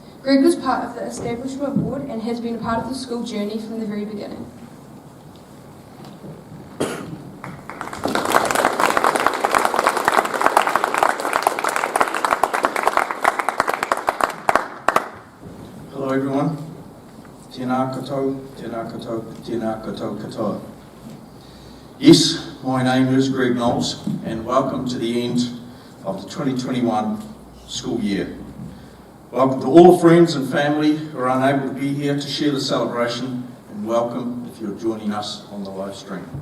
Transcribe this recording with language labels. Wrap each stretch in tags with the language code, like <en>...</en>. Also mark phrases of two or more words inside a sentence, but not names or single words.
<en>Greg was part of the Establishment Board and has been a part of the school journey from the very beginning. Hello everyone.</en> <mi>Tēnā koutou, tēnā koutou, tēnā koutou katoa.</mi> <en>Yes, my name is Greg Knowles and welcome to the end of the 2021 school year. Welcome to all the friends and family who are unable to be here to share the celebration, and welcome if you're joining us on the live stream.</en>